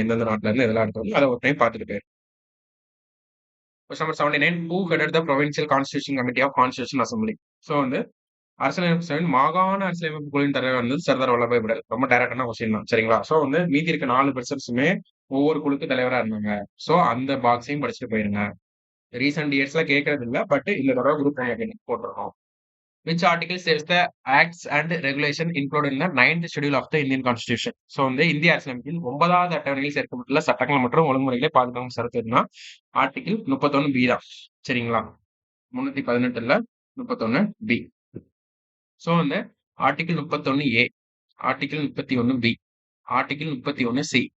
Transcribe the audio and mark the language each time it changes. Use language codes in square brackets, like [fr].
[ta] எந்தெந்த நாட்டுல இருந்து இதெல்லாம் எடுத்தோம்னு அத ஒரு டைம் பார்த்துட்டு போயிருங்க. [en] Question number 79 who headed the provincial constitution committee of constitution assembly. [ta] So வந்து அரசியலமைப்பு சபையின் மாகாண அரசியலமைப்பு குழுவின் தலைவர் வந்து சர்தார் வல்லபாய் பட்டேல். ரொம்ப டைரக்டான கொஸ்டின் தான். சரிங்களா? ஸோ வந்து மீதி இருக்க 4 பெர்சன்ஸுமே ஒவ்வொரு குழுக்கு தலைவரா இருந்தாங்க. ஸோ அந்த பாக்ஸையும் படிச்சுட்டு போயிருங்க. ரீசென்ட் இயர்ஸ்ல கேட்கறது இல்ல. பட் இந்த தடவ குரூப் 1 போட்டுருக்கோம். [en] Which article says the acts and regulation included in the 9th schedule of the Indian Constitution. [ta] So வந்து இந்திய அரசியலமைப்பின் 9வது அட்டவணையில் சேர்க்கப்பட்டுள்ள சட்டங்கள் மற்றும் ஒழுங்குமுறைகளை பாதுகாக்கும் சரத்து எதுனா ஆர்டிகிள் 31 பி தான். சரிங்களா? 318ல 31 பி. ஸோ வந்து ஆர்டிகிள் 31 ஏ, ஆர்டிகிள் 31 பி, ஆர்டிகிள் 31 சி.